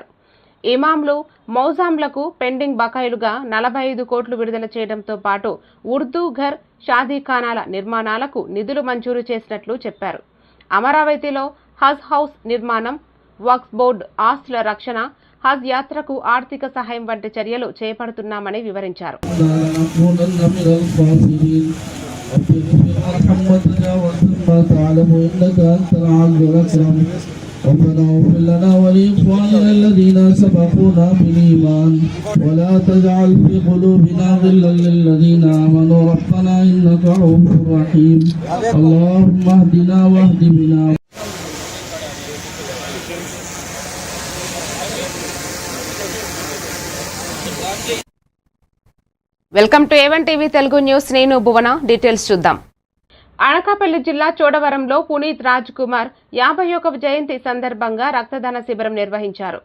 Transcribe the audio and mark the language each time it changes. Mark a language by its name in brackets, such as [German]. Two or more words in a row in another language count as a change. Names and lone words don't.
[Telugu] ఇమాంలు, మౌజాంలకు పెండింగ్ బకాయిలుగా 45 కోట్లు విడుదల చేయడంతో పాటు ఉర్దూ ఘర్, షాదీఖానాల నిర్మాణాలకు నిధులు మంజూరు చేసినట్లు చెప్పారు. అమరావతిలో హజ్ హౌస్ నిర్మాణం, వక్ఫ్ బోర్డు ఆస్తుల రక్షణ, హజ్ యాత్రకు ఆర్థిక సహాయం వంటి చర్యలు చేపడుతున్నామని వివరించారు. [Arabic] ربنا اغفر لنا ولإخواننا الذين سبقونا بالإيمان ولا تجعل في قلوبنا غلا للذين آمنوا ربنا إنك رؤوف رحيم اللهم اهدنا واهد بنا. [English] welcome to [Telugu] ఏవన్ టీవీ తెలుగు న్యూస్. నేను భువన. డీటెయిల్స్ చూద్దాం. అనకాపల్లి జిల్లా చోడవరంలో పునీత్ రాజ్ కుమార్ 51వ జయంతి సందర్భంగా రక్తదాన శిబిరం నిర్వహించారు.